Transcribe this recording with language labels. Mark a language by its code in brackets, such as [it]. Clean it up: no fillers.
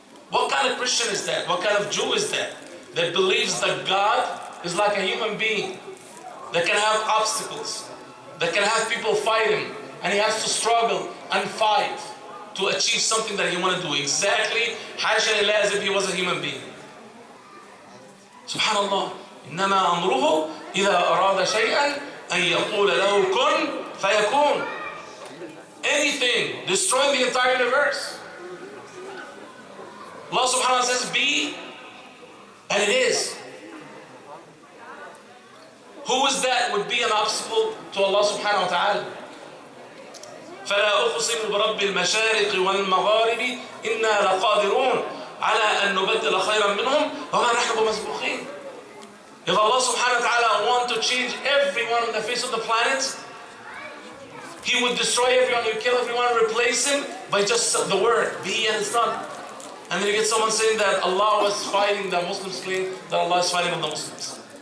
[en] What kind of Christian is that? What kind of Jew is that? That believes that God is like a human being that can have obstacles, that can have people fight him, and he has to struggle and fight to achieve something that he wants to do. Exactly, [ar] حاشا لله, [en] as if he was a human being. [ar] Subhanallah. إنما أمره إذا أراد شيئا أن يقول له كن فيكون. [en] Anything, destroying the entire universe. Allah subhanahu wa ta'ala says be, and it is. Who is that would be an obstacle to Allah subhanahu wa ta'ala? [ar] فلا أقسم برب المشارق والمغارب إنا لقادرون على أن نبدل خيرا منهم وما نحن بمسبوقين. [en] If Allah subhanahu wa ta'ala want to change everyone on the face of the planet, He would destroy everyone, He would kill everyone, replace him by just the word, be, and it's done. And then you get someone saying that Allah was fighting, the Muslims claim that Allah is fighting with the Muslims.